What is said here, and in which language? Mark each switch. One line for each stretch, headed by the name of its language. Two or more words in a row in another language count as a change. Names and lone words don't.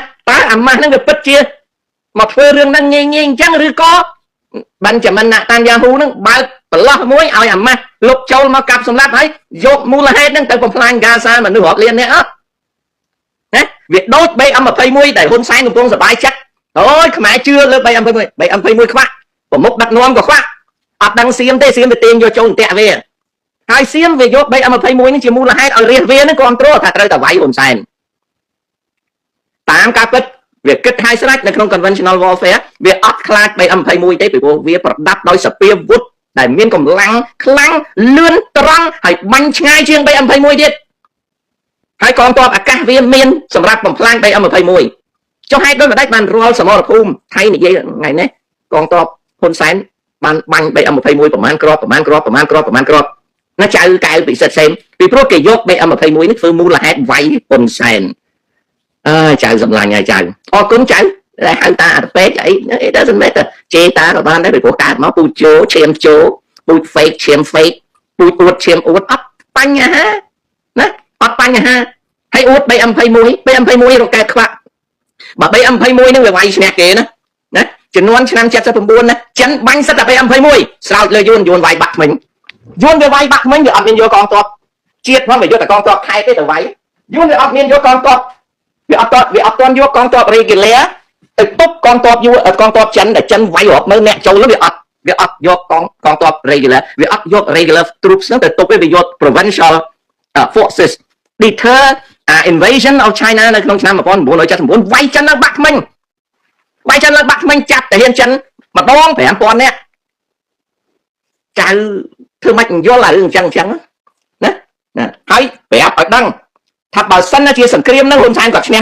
Khmer: តើអាម៉ាស់ហ្នឹងវាពិតជាមកធ្វើរឿងហ្នឹងងាយអញ្ចឹងឬក៏បានចាំណាតានយ៉ាហ៊ូហ្នឹងបើកប្រឡោះមួយឲ្យអាម៉ាស់លុបចូលមកកាប់សម្លាប់ហើយយកមូលហេតុហ្នឹងទៅបំផ្លាញហ្គាសាមនុស្សរាប់លាននាក់អត់ណាវាដូច 3M21 ដែលហ៊ុនសែនកំពុងសប្បាយចិត្តអូយខ្មែរជឿលើ 3M21 ខ្វាក់ប្រមុខដឹកនាំក៏ខ្វាក់អត់ដឹងសៀមទេសៀមទៅទាញយកចូលអន្ទាក់វាហើយសៀមវាយក 3M21 នេះជាមូលហេតុឲ្យរាជវាហ្នឹងគ្រប់គ្រងថាត្រូវតែវាយហ៊ុនសែន តាមការពិតវាគិតហើយស្រេចនៅក្នុង
English: conventional warfare
Khmer: វាអត់ខ្លាច 3M21 ទេពីព្រោះវាប្រដាប់ដោយសពាវុធដែលមានកម្លាំងខ្លាំងលឿនត្រង់ហើយបាញ់ឆ្ងាយជាង 3M21 ទៀតហើយកងទ័ពអាកាសវាមានសម្រាប់បំផ្លាញ 3M21 ចុះហេតុដូចម្ដេចបានរាល់សមរភូមិ ថៃនិយាយថ្ងៃនេះកងទ័ពហ៊ុនសែនបានបាញ់ 3M21 ប្រមាណគ្រាប់ណាចៅកែវពិសិដ្ឋសេមពីព្រោះគេយក 3M21 នេះធ្វើមូលហេតុវាយហ៊ុនសែនចៅសម្លាញ់ហើយចៅអរគុណចៅដែល ហៅតាអត់ពេកអី
English: it doesn't matter
Khmer: ជេតាក៏បានដែរពីព្រោះកើតមកពូជោឈាមជោពូជ fake ឈាម fake ពូជអួតឈាមអួតអត់ បញ្ហាណាអត់បញ្ហាហើយអួត 3M21 រកែខ្វាក់បើ 3M21 នឹងវាវាយឈ្នះគេណាជំនាន់ឆ្នាំ79ណា ចិនបាញ់សិតតែ 3M21 ស្រោចលើយួនវាយបាក់ថ្មិញយួនវាវាយបាក់ថ្មិញវាអត់មានយកកងទ័ពជាតិផងវាយកតែកងទ័ពខេត្តទេទៅវាយយួនវាអត់មានយកកងទ័ពវាអត់យកកងទ័ព regular ទៅទប់កងទ័ពយួនកងទ័ពចិនដែលចិនវាយរាប់មើលអ្នកចូលវាអត់យកកងទ័ព regular វាអត់យក
English: regular troops
Khmer: ហ្នឹងទៅទប់វាយក
English: provincial forces deter invasion of China
Khmer: នៅក្នុងឆ្នាំ1979វាយចិនឡើងបាក់ថ្មិញ ចាប់តាហ៊ានចិនម្ដង 5000 នាក់ចៅធ្វើម៉េចយល់អារឿងអញ្ចឹងណាហើយប្រាប់ឲ្យដឹងថាបើសិនជាសង្គ្រាមហ្នឹងហ៊ុនសែនគាត់ឈ្នះ